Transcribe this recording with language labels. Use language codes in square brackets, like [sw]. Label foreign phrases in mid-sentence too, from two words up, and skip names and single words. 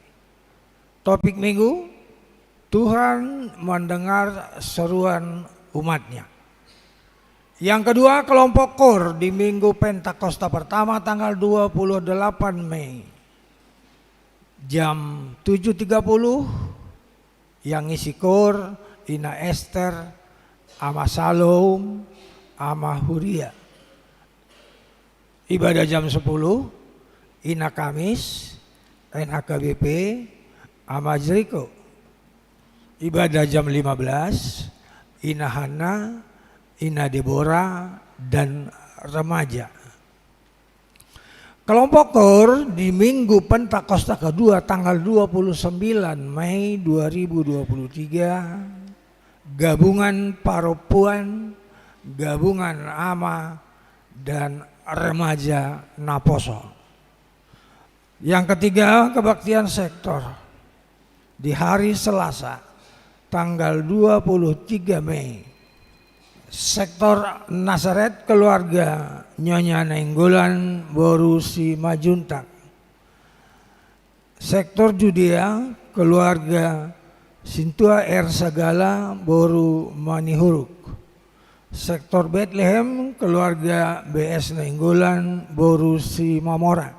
[id] Topik minggu, Tuhan mendengar seruan umatnya. Yang kedua, kelompok KOR di minggu Pentakosta pertama tanggal 28 Mei. Jam 7.30 yang isi KOR, Ina Esther, Ama Salom, Ama Huria. Ibadah jam 10, Ina Kamis, NHKBP, Ama Jericho. Ibadah jam 15, Ina Hana, Ina Deborah, dan remaja. Kelompok KOR di minggu Pentakosta kedua tanggal 29 Mei 2023, gabungan Paropuan, gabungan Ama, dan remaja Naposo. Yang ketiga, kebaktian sektor. Di hari Selasa, tanggal 23 Mei, sektor Nazaret keluarga Nyonya Nainggolan Boru Si Majuntak. Sektor Judea keluarga Sintua Sagala Boru Manihuruk. Sektor Bethlehem keluarga BS Nainggolan Boru Si Mamora.